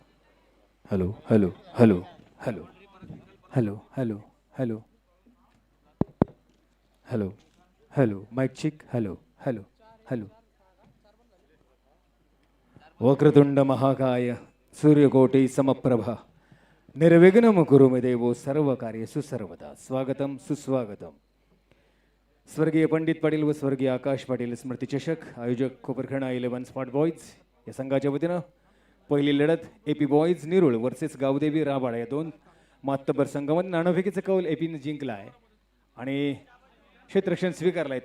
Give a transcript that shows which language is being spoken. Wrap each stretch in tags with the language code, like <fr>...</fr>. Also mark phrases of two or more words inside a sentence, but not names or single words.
<en>hello hello hello hello hello hello hello hello hello mic check. hello hello hello.</en> <sa>वक्रतुंड महाकाय सूर्यकोटि समप्रभा निर्विघ्नं कुरु मे देवो सर्व कार्येषु सर्वदा.</sa> <mr>स्वागतम सुस्वागतम. स्वर्गीय पंडित पाटील व स्वर्गीय आकाश पाटील स्मृती चषक आयोजक कोपरखणा 11 स्पॉट बॉयज या संघाच्या वतीनं पहिली लढत एपी बॉयज निरुळ वर्सेस गावदेवी राबाड या 2 मातबर संघामध्ये नाणेफेकीचा कौल एपीने जिंकला आहे आणि क्षेत्ररक्षण स्वीकारलाय.</mr>